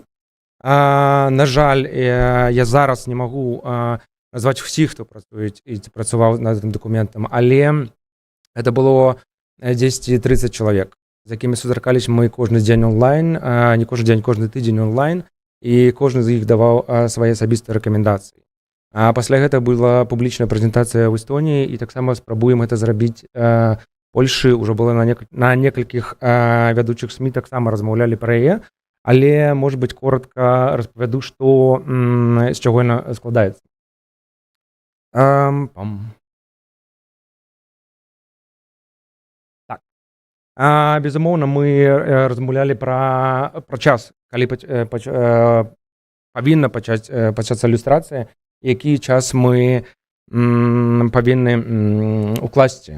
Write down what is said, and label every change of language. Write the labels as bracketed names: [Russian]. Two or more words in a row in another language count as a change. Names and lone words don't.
[Belarusian] На жаль, я зараз не магу назваць усіх, хто працуюць і працаваў над гэтым дакументам, але гэта было 10-30 чалавек, з якімі сустракались мы кожны дзень онлайн, не кожны дзень, кожны тыдзень онлайн, і кожны з іх даваў свае асабістыя рэкамендацыі. Пасля гэта была публічная прэзентацыя ў Эстоніі, і таксама спрабуем гэта зрабіць Польшы, ўжо было на некалькіх вядучых СМІ, таксама размаўлялі пра яе, але, [Russian] может быть, коротко [Belarusian] распавяду, што, з чаго яна складаецца. Так. Безумоўна, мы размаўлялі пра час, калі павінна пачацца ілюстрацыя, які час мы павінны укласці.